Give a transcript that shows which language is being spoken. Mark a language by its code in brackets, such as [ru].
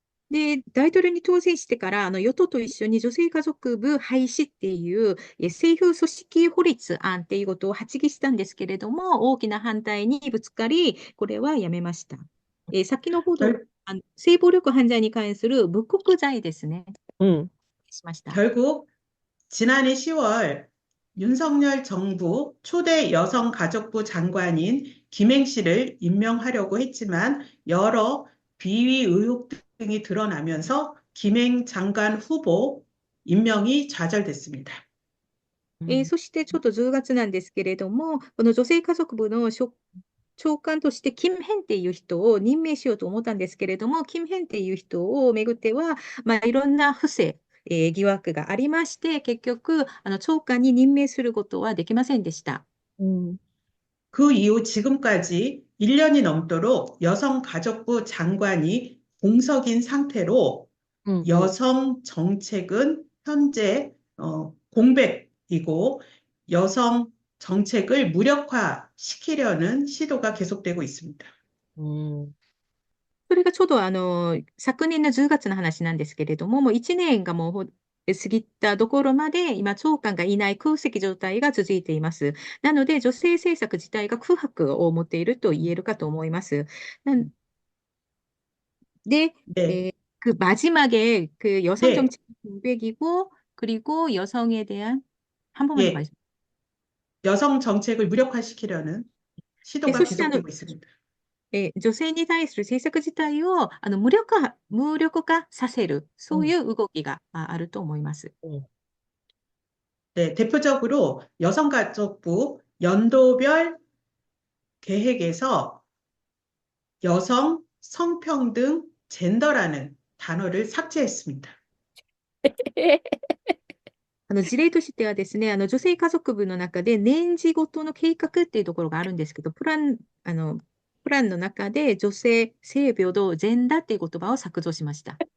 [ja] で、大統領に当選してから、与党と一緒に女性家族部廃止っていう政府組織法律案っていうことを発議したんですけれども、大きな反対にぶつかり、これはやめました。先のほど、性暴力犯罪に関する侮辱罪ですね。しました。 [ko] 결국 지난해 10월 윤석열 정부 초대 여성가족부 장관인 김행 씨를 임명하려고 했지만 여러 비위 의혹 등이 드러나면서 김행 장관 후보 임명이 좌절됐습니다. [ja] そしてちょっと10月なんですけれども、この女性家族部の長官としてキム・ヘンっていう人を任命しようと思ったんですけれども、キム・ヘンっていう人をめぐっては、いろんな不正、疑惑がありまして、結局、長官に任命することはできませんでした。 [ko] 그 이후 지금까지 1년이 넘도록 여성가족부 장관이 공석인 상태로 여성 정책은 현재 공백이고 여성 정책을 무력화시키려는 시도가 계속되고 있습니다. [ja] それがちょうど昨年の10月の話なんですけれども、もう1年がもう過ぎたところまで、今、長官がいない空席状態が続いています。なので、女性政策自体が空白を持っていると言えるかと思います。 [ko] 네, 그 마지막에 그 여성 정책 공백이고 그리고 여성에 대한 한 번만 더 말씀. 여성 정책을 무력화시키려는 시도가 계속되고 있습니다. [ja] 女性に対する政策自体を無力化させる、そういう動きがあると思います。 [ko] 네, 대표적으로 여성가족부 연도별 계획에서 여성, 성평등, 젠더라는 단어를 삭제했습니다. [ja] 事例としてはですね、女性家族部の中で年次ごとの計画っていうところがあるんですけど、プランの中で女性、性平等、ジェンダーっていう言葉を削除しました。